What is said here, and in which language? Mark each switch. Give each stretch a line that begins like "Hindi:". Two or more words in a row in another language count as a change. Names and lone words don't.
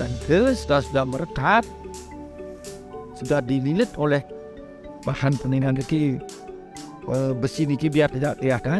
Indonesian: itu sudah merekat, sudah dililit oleh bahan peningan niki besi niki biar tidak kelihatan.